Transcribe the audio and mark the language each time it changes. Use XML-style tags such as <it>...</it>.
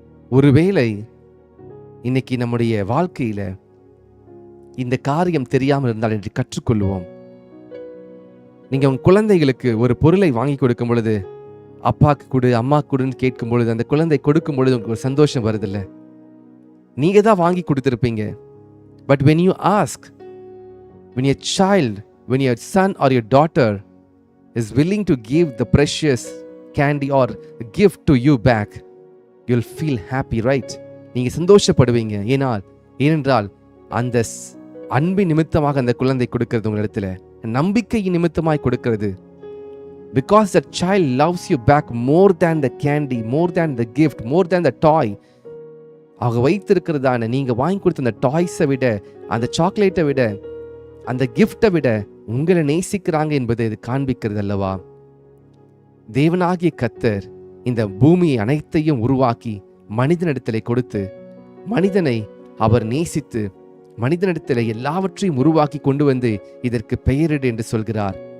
<ta>ஒருவேளை இன்னைக்கு நம்முடைய வாழ்க்கையில இந்த காரியம் தெரியாமல் இருந்தால் என்று கற்றுக்கொள்வோம். நீங்க உங்க குழந்தைகளுக்கு ஒரு பொருளை வாங்கி கொடுக்கும் பொழுது, அப்பாக்கு கொடு, அம்மா கொடுன்னு கேட்கும் பொழுது, அந்த குழந்தை கொடுக்கும் பொழுது உங்களுக்கு ஒரு சந்தோஷம் வருதில்ல? நீங்க தான் வாங்கி கொடுத்திருப்பீங்க.</ta> <en>But when you ask, when your child, when your son or your daughter is willing to give the precious candy or gift to you back, you'll feel happy, right?</en> <ta>நீங்க சந்தோஷப்படுவீங்க. ஏனென்றால் அந்த அன்பின் நிமித்தமாக அந்த குழந்தை கொடுக்கிறது, உங்களிடத்துல நம்பிக்கையின் நிமித்தமாய் கொடுக்கிறது.</ta> <en>Because the child loves you back more than the candy, more than the gift, more than the toy.</en> <ta>அவங்க வைத்திருக்கிறதான நீங்க வாங்கி கொடுத்த அந்த டாய்ஸை விட, அந்த சாக்லேட்டை விட, அந்த கிஃப்டை விட உங்களை நேசிக்கிறாங்க என்பதை இது காண்பிக்கிறது அல்லவா? தேவனாகிய கர்த்தர் இந்த பூமியை அனைத்தையும் உருவாக்கி மனிதனிடத்திலே கொடுத்து, மனிதனை அவர் நேசித்து, மனிதனிடத்திலே எல்லாவற்றையும் உருவாக்கி கொண்டு வந்து இதற்கு பெயரிடு என்று சொல்கிறார்.</ta>